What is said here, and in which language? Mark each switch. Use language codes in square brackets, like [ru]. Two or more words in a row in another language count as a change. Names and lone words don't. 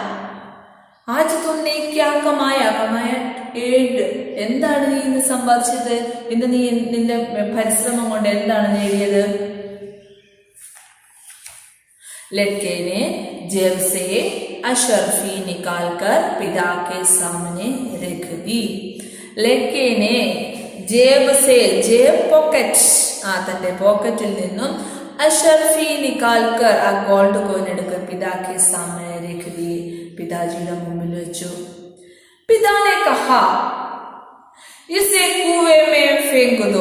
[ml] എന്താണ് നീ ഇന്ന് സമ്പാദിച്ചത്? ഇന്ന് നീ നിന്റെ പരിശ്രമം കൊണ്ട് എന്താണ് നേടിയത്? [hi] लड़के ने जेब से अशरफी निकालकर पिता के सामने रख दी. लड़के ने [ml] പോക്കറ്റ്, തന്റെ പോക്കറ്റിൽ നിന്നും [hi] अशरफी निकालकर, [ml] ആ [en] gold coin [ml] എടുക്കുക [hi] पिता के सामने रख दी, [ml] പിതാജിയുടെ മുമ്പിൽ വെച്ചു. [hi] पिता ने कहा इसे कुएँ में फेंक दो.